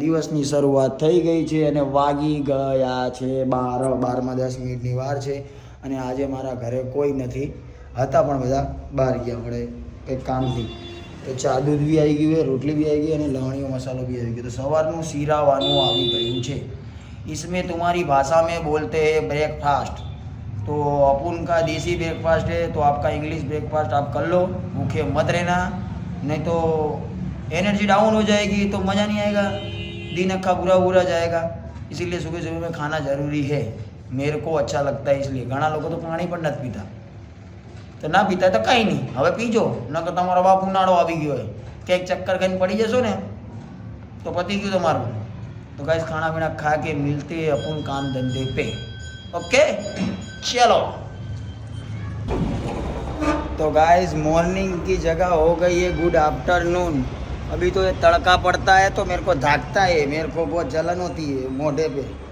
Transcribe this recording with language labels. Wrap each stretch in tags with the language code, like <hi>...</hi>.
<gu>દિવસની શરૂઆત થઈ ગઈ છે અને વાગી ગયા છે 12:10 વાર છે. અને આજે મારા ઘરે કોઈ નથી, હતા પણ બધા બહાર ગયા મળે કંઈક કામથી. તો ચા દૂધ બી આવી ગયું, રોટલી બી આવી ગઈ અને લવણીયો મસાલો બી આવી ગયો. તો સવારનું શીરાવાનું આવી ગયું છે.</gu> <hi>इसमें तुम्हारी भाषा में बोलते हैं ब्रेकफास्ट, तो अपन का देसी ब्रेकफास्ट है, तो आपका इंग्लिश ब्रेकफास्ट आप कर लो. भूखे मत रहना, नहीं तो एनर्जी डाउन हो जाएगी तो मज़ा नहीं आएगा, दिन अक्का बुरा जाएगा. इसीलिए सुबह सुबह में खाना ज़रूरी है. मेरे को अच्छा लगता है इसलिए.</hi> <gu>ઘણા લોકો તો પાણી પણ નથી પીતા, તો ના પીતા તો કંઈ નહીં, હવે પીજો. ન તો તમારો બાપ ઉનાળો આવી ગયો હોય, ક્યાંક ચક્કર ખાઈને પડી જશો ને તો પતી ગયું તમારું.</gu> <hi>तो गाइस खाना पीना खा के मिलते हैं अपन काम धंधे पे. ओके चलो. तो गाइस मॉर्निंग की जगह हो गई है गुड आफ्टरनून. अभी तो ये तड़का पड़ता है तो मेरे को धाकता है, मेरे को बहुत जलन होती है मोढ़े पे.</hi>